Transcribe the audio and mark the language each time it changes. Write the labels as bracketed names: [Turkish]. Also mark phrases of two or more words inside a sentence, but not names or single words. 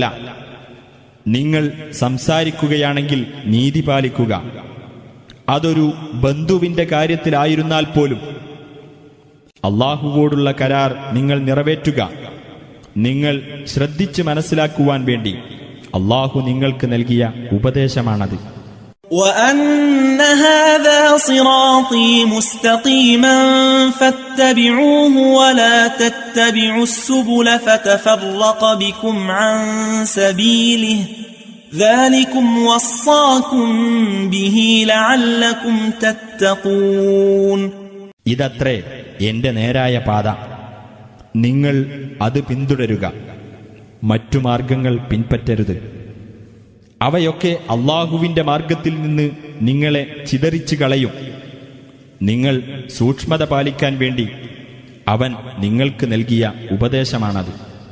[Malayalam] നിങ്ങൾ സംസാരിക്കുകയാണെങ്കിൽ നീതി പാലിക്കുക. അതൊരു ബന്ധുവിന്റെ കാര്യത്തിലായിരുന്നാൽ പോലും അല്ലാഹുവോടുള്ള കരാർ നിങ്ങൾ നിറവേറ്റുക. നിങ്ങൾ ശ്രദ്ധിച്ച് മനസ്സിലാക്കുവാൻ വേണ്ടി അല്ലാഹു നിങ്ങൾക്ക് നൽകിയ ഉപദേശമാണത്. [Arabic] وَأَنَّ هَذَا صِرَاطِي مُسْتَقِيمًا فَاتَّبِعُوهُ وَلَا تَتَّبِعُوا السُّبُلَ فَتَفَرَّقَ بِكُمْ عَن سَبِيلِهِ ذَلِكُمْ وَصَّاكُمْ بِهِ لَعَلَّكُمْ تَتَّقُونَ. [Malayalam] ഇതത്രേ എന്റെ നേരായ പാത, നിങ്ങൾ അത് പിന്തുടരുക. മറ്റു മാർഗങ്ങൾ പിൻപറ്റരുത്. അവയൊക്കെ അല്ലാഹുവിന്റെ മാർഗത്തിൽ നിന്ന് നിങ്ങളെ ചിതറിച്ചു കളയും. നിങ്ങൾ സൂക്ഷ്മത പാലിക്കാൻ വേണ്ടി അവൻ നിങ്ങൾക്ക് നൽകിയ ഉപദേശമാണത്.